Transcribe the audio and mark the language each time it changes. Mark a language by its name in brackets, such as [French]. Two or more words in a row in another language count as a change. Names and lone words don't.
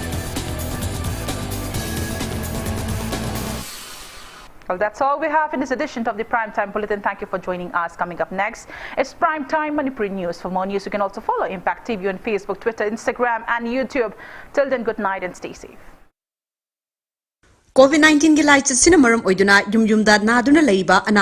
[English] Well, that's all we have in this edition of the Primetime Bulletin. Thank you for joining us. Coming up next is Primetime Manipur News. For more news, you can also follow Impact TV on Facebook, Twitter, Instagram and YouTube. Till then, good night and stay safe. [Manipuri] COVID-19 gi lai chasina maram oiduna yum da naduna leiba ana